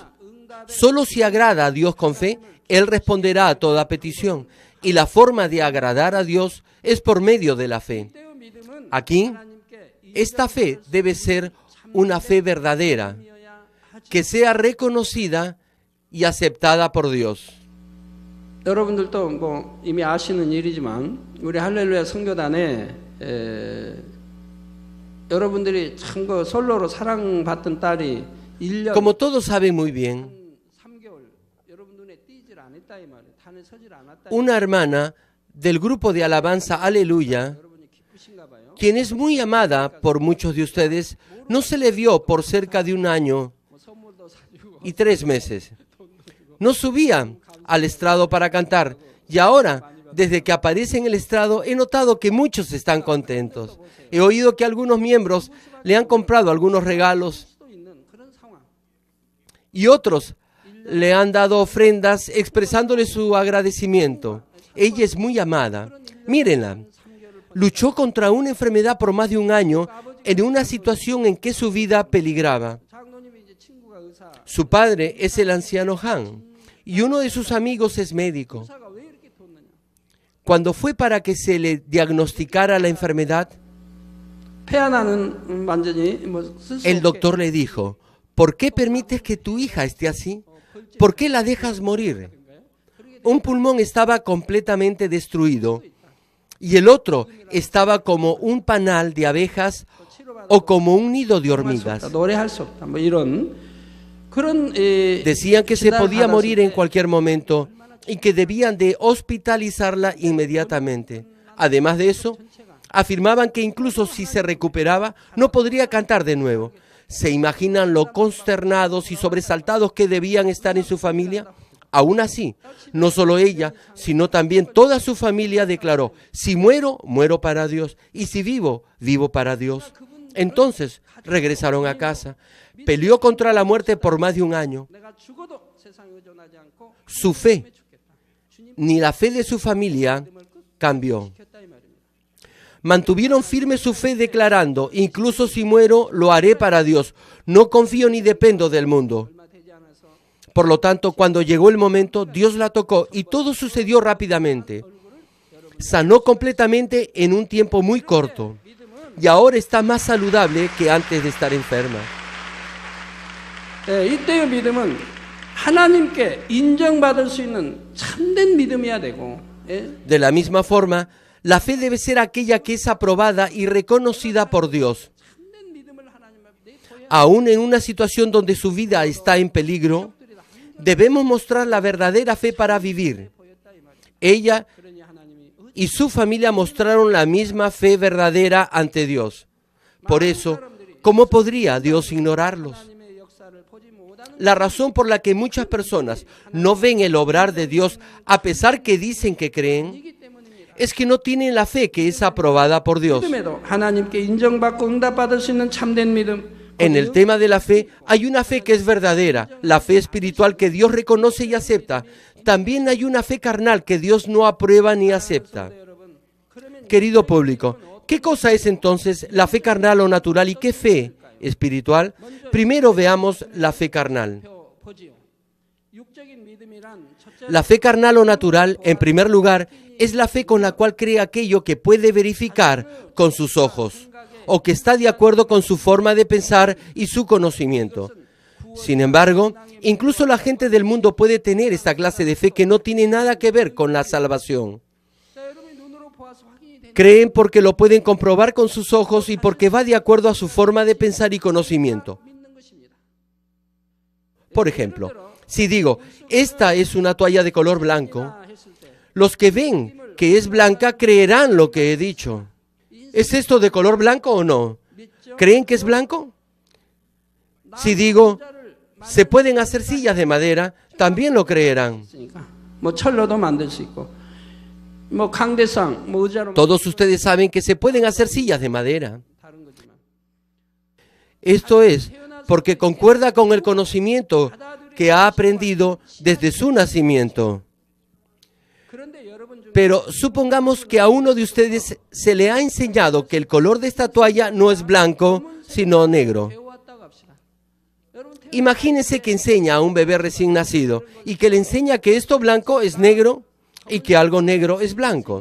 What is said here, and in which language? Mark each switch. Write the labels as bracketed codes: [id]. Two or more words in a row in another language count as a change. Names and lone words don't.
[es] Solo si agrada a Dios con fe, Él responderá a toda petición. Y la forma de agradar a Dios es por medio de la fe. Aquí, esta fe debe ser una fe verdadera, que sea reconocida y aceptada por Dios. [ko] 여러분들도 이미 아시는 일이지만 우리 할렐루야 선교단에 여러분들이 참 그 솔로로 사랑받던 딸이 1년 [es] Como todos saben muy bien, [ko] 3개월 여러분 눈에 띄질 않았다 이 말이에요. 단에 서질 않았다. [es] una hermana del grupo de alabanza Aleluya, [ko] 여러분이 기쁘신가 봐요. [es] quien es muy amada por muchos de ustedes, no se le vio por cerca de un año [ko] 뭐 선물도 사주고 [es] y 3 meses. No subía al estrado para cantar y ahora, desde que aparece en el estrado, he notado que muchos están contentos. He oído que algunos miembros le han comprado algunos regalos [ko] 또 있는 그런 상황. [es] y otros le han dado ofrendas expresándole su agradecimiento. Ella es muy amada. Mírenla. Luchó contra una enfermedad por más de un año en una situación en que su vida peligraba. [ko] 장로님이 이제 친구가 의사. [es] Su padre es el anciano Han y uno de sus amigos es médico. [ko] 의사가 왜 이렇게 뒀느냐? [es] Cuando fue para que se le diagnosticara la enfermedad, [ko] 폐 하나는 완전히 뭐 쓸 수 [es] el [ko] 없게 [es] doctor le dijo, ¿por qué permites que tu hija esté así? ¿Por qué la dejas morir? Un pulmón estaba completamente destruido y el otro estaba como un panal de abejas o como un nido de hormigas. [ko] 노래할 수 없다. 뭐 이런 그런 [es] Decían que se podía [ko] 진단을 [es] morir en [ko] 받았을 때 [es] cualquier momento y que debían de hospitalizarla inmediatamente. Además de eso, afirmaban que incluso si se recuperaba, no podría cantar de nuevo. ¿Se imaginan lo consternados y sobresaltados que debían estar en su familia? Aún así, no solo ella, sino también toda su familia declaró, si muero, muero para Dios, y si vivo, vivo para Dios. Entonces regresaron a casa. Peleó contra la muerte por más de un año. [ko] 내가 죽어도 세상에 의존하지 않고 [es] Su fe, [ko] 주님 [es] ni la fe de su familia, cambió. [ko] 켰다 이 말입니다. [es] Mantuvieron firme su fe declarando, incluso si muero, lo haré para Dios. No confío ni dependo del mundo. [ko] 얼마 되지 않아서 [es] Por lo tanto, cuando llegó el momento, Dios la tocó y todo sucedió rápidamente. Sanó completamente en un tiempo muy corto y ahora está más saludable que antes de estar enferma. [ko] 이때의 믿음은 하나님께 인정받을 수 있는 참된 믿음이어야 되고 [es] De la misma forma, la fe debe ser aquella que es aprobada y reconocida por Dios. [ko] 참된 믿음을 하나님 앞에 보여야 [es] Aún en una situación donde su vida está en peligro, debemos mostrar la verdadera fe para vivir. [ko] 보였다 이 말이에요. [es] Ella [ko] 그러니 하나님이 [es] y su familia mostraron la misma fe verdadera ante Dios. Por eso, ¿cómo podría Dios ignorarlos? [ko] 하나님의 역사를 보지 못하는 [es] La razón por la que muchas personas no ven el obrar de Dios a pesar que dicen que creen [ko] 이기 때문입니다. [es] es que no tienen la fe que es aprobada por Dios. [ko] 믿음에도 하나님께 인정받고 응답받을 수 있는 참된 믿음. [es] En el tema de la fe hay una fe que es verdadera, la fe espiritual que Dios reconoce y acepta. También hay una fe carnal que Dios no aprueba ni acepta. [ko] 여러분, 그러면 [es] Querido público, ¿qué cosa es entonces la fe carnal o natural y qué fe espiritual? Primero veamos la fe carnal. [ko] 보지요. 육적인 믿음이란 첫째 [es] La fe carnal o natural, en primer lugar, es la fe con la cual cree aquello que puede verificar con sus ojos o que está de acuerdo con su forma de pensar y su conocimiento. Sin embargo, incluso la gente del mundo puede tener esta clase de fe que no tiene nada que ver con la salvación. [ko] 자, 여러분이 눈으로 보아서 확인이 되는 [es] Creen porque lo pueden comprobar con sus ojos y porque va de acuerdo a su forma de pensar y conocimiento. [ko] 믿는 것입니다. [es] Por ejemplo, si digo, esta es una toalla de color blanco, [ko] 했을 때 [es] los que ven que es blanca creerán lo que he dicho. ¿Es esto de color blanco o no? [ko] 믿죠? [es] ¿Creen que es blanco? Si digo, se pueden hacer sillas de madera, también lo creerán. [ko] 있으니까 뭐 철로도 만들 수 있고 뭐 강대상 뭐 의자로 [es] Todos ustedes saben que se pueden hacer sillas de madera. [ko] 다른 거지만 [es] Esto es porque concuerda con el conocimiento que ha aprendido desde su nacimiento. [ko] 그런데 여러분 중에 [es] Pero supongamos que a uno de ustedes se le ha enseñado que el color de esta toalla no es blanco, sino negro. [ko] 배워왔다고 합시다. 여러분 [es] Imagínense que enseña a un bebé recién nacido y que le enseña que esto blanco es negro y que algo negro es blanco.